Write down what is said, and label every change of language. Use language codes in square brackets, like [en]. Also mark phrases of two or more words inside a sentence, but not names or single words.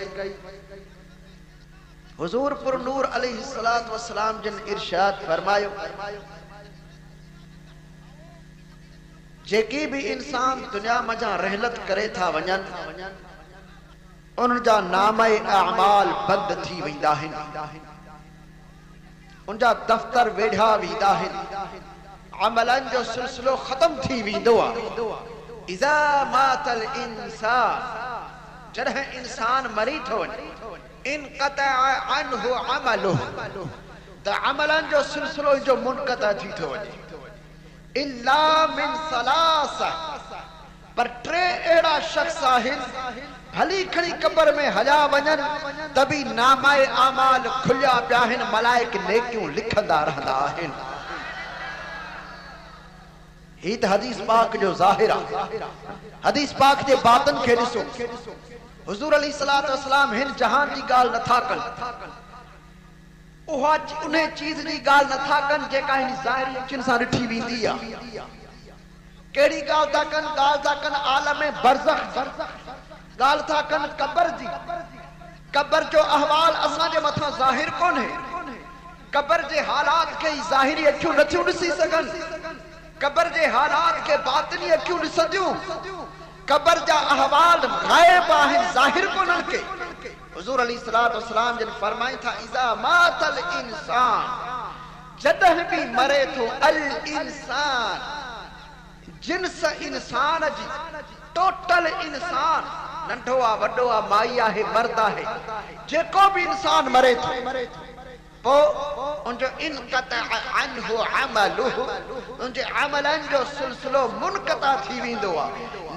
[sd] हुज़ूर पुरनूर [ar] عليه الصلاة والسلام [sd] जिन इरशाद फरमायो जेकी भी इंसान दुनिया मजा रहलत करे था वञनि उन जा नामे अमाल बंद थी वेंदा आहिनि, उन जा दफ्तर वेढ़ा वेंदा आहिनि, अमलन जो सिलसिलो खत्म थी वेंदो आहे। [ar] إذا مات الإنسان [sd] जॾहिं इंसान मरी थो वञे [ar] انقطع عنه عمله [sd] त अमलन जो सिलसिलो जो मुनक़ता थी थो वञे। [ar] إلا من ثلاثة [sd] पर टे अहिड़ा शख्स आहिनि भली खणी कब्र में हलिया वञनि त बि नामाए आमाल खुलिया पिया आहिनि, मलाइक नेकियूं लिखंदा रहंदा आहिनि। ही त हदीस पाक जो ज़ाहिर आहे। हदीस पाक जे बातन खे ॾिसो। हुज़ूर [ar] عليه الصلاة والسلام [sd] हिन जहान जी ॻाल्हि नथा कनि, उहा उन चीज़ जी ॻाल्हि नथा कनि जेका हिन ज़ाहिरी अखियुनि सां ॾिठी वेंदी आहे। कहिड़ी ॻाल्हि था कनि? ॻाल्हि था कनि आलम बरज़ख, ॻाल्हि था कनि क़ब्र जी, कब्र जो अहवाल असां जे मथा ज़ाहिर कोन है। कब्र जे हालात के ज़ाहिरी अखियूं नथियूं ॾिसी सघनि। कब्र जे हालात के बातिनी अखियूं ॾिसंदियूं। कब्र जा अहवाल गायब आहिनि, ज़ाहिर कोन्हनि के। हुज़ूर [ar] عليه الصلاة والسلام [sd] जिन फरमाई था [ar] إذا مات الإنسان, [sd] जॾहिं भी मरे थो अल इंसान, जिन्स इंसान जी, टोटल इंसान, नंढो आ वॾो आ माई आहे मर्द आहे, जेको भी इंसान मरे थो पो उनजो [ar] انقطع عنه عمله, [sd] उनजे अमलन जो सिलसिलो मुनक़ता थी वेंदो आहे।